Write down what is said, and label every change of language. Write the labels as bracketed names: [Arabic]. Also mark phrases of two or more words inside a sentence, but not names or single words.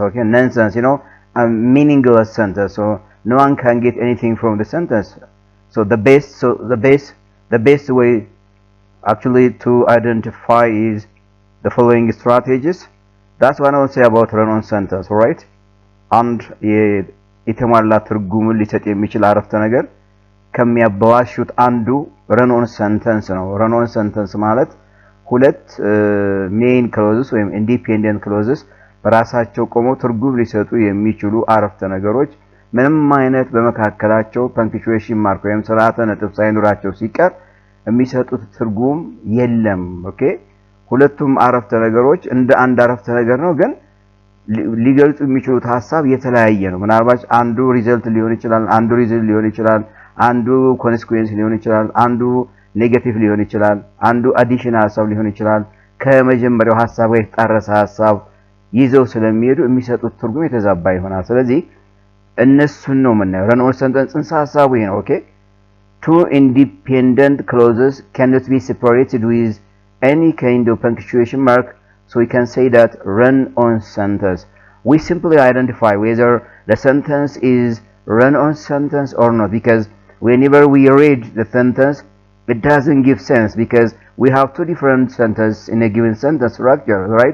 [English] Okay, nonsense, a meaningless sentence. So no one can get anything from the sentence. So the best way actually to identify is the following strategies. That's what I will say about run-on sentence. Alright, and [Amharic] የተሟላ ትርጉሙን ሊሰጥ የሚችል አረፍተ ነገር ከሚያበላሹት አንዱ [English] run-on sentence [Amharic] ነው። [English] run-on sentence [Amharic] ማለት ሁለት [English] main clauses [Amharic] ወይም [English] independent clauses [Amharic] በራሳቸው ቆመው ትርጉም ሊሰጡ የሚችሉ አረፍተ ነገሮች ምንም አይነት በመካከላቸው [English] punctuation mark [Amharic] ወይም ስርዓተ ነጥብ ሳይኖራቸው ሲቀር የሚሰጡት ትርጉም የለም። ኦኬ፣ ሁለቱም አረፍተ ነገሮች እንደ አንድ አረፍተ ነገር ነው፣ ግን ሊገልጹ የሚችሉት ሐሳብ የተለያየ ነው። ምናልባት አንዱ ሪዘልት ሊሆን ይችላል፣ አንዱ ሪዝን ሊሆን ይችላል፣ አንዱ ኮንሲኩዌንስ ሊሆን ይችላል፣ አንዱ ኔጌቲቭ ሊሆን ይችላል፣ አንዱ አዲሽናል ሐሳብ ሊሆን ይችላል። ከመጀመሪያው ሐሳብ ጋር የተጣረሰ ሐሳብ ይዘው ስለሚሄዱ የሚሰጡት ትርጉም የተዛባ ይሆናል። ስለዚህ እነሱን ነው የምናየው። [English] run-on sentence [Amharic] ጽንሰ ሐሳቡ ይሄ ነው። ኦኬ፣ [English] two independent clauses cannot be separated with any kind of punctuation mark. So we can say that run-on sentence. We simply identify whether the sentence is run-on sentence or not, because whenever we read the sentence, it doesn't give sense because we have two different sentences in a given sentence structure, right?